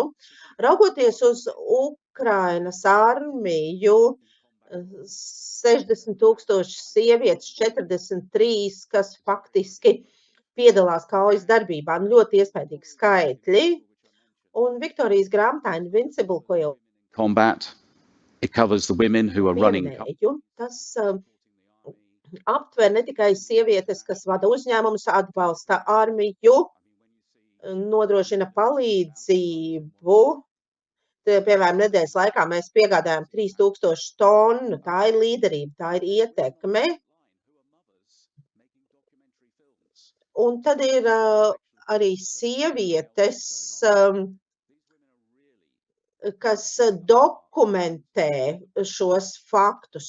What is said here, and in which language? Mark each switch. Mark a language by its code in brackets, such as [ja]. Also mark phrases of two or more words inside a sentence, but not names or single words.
[lv] Raugoties uz Ukrainas armiju, 60,000 sievietes, 43, kas faktiski piedalās kaujas darbībā, ļoti iespaidīgi skaitļi. Un Viktorijas grāmatā Invincible, ko jau combat. [en] It covers the women who are running. [lv] minēju, tas aptver ne tikai sievietes, kas vada uzņēmumus, atbalsta armiju, nodrošina palīdzību. Piemēram, nedēļas laikā mēs piegādājām 3000 tonu. Tā ir līderība, tā ir ietekme. Un tad ir arī sievietes, kas dokumentē šos faktus.